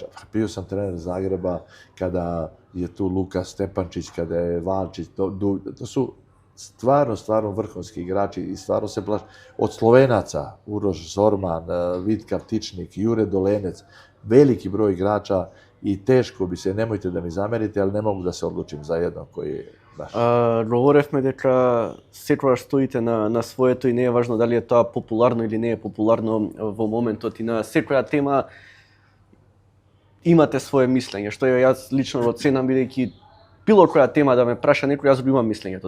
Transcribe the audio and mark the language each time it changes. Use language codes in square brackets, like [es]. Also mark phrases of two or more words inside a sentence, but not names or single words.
[sr] Bio sam trener Zagreba kada je tu Luka Stepančić, kada je Valčić, to su stvarno vrhunski igrači i stvarno se plaši. Od Slovenaca, Uroš Zorman, Vitka Ptičnik, Jure Dolenec, veliki broj igrača i teško bi se, nemojte da mi zamerite, ali ne mogu da se odlučim za jednog koji je baš. [mk] Говоревме дека секогаш стоите на своето и не е важно дали е тоа популарно или не е популарно во моментот и на секоја тема имате свое мислење, што јас лично го ценам бидејќи било која тема да ме праша некој, јас го имам мислењето.